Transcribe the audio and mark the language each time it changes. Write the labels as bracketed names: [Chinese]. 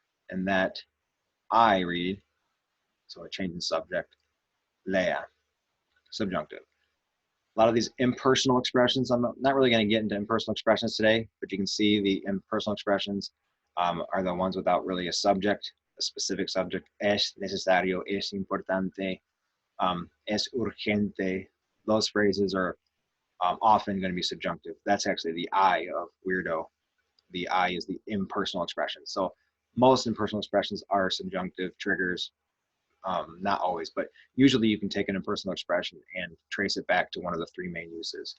[English] And that I read, so a change in subject, lea, subjunctive. A lot of these impersonal expressions, I'm not really going to get into impersonal expressions today, but you can see the impersonal expressions are the ones without really a subject, a specific subject. [Spanish] Es necesario, es importante, es urgente. [English] Those phrases are often going to be subjunctive. That's actually the I of weirdo. The I is the impersonal expression. So most impersonal expressions are subjunctive triggers. Not always, but usually you can take an impersonal expression and trace it back to one of the three main uses.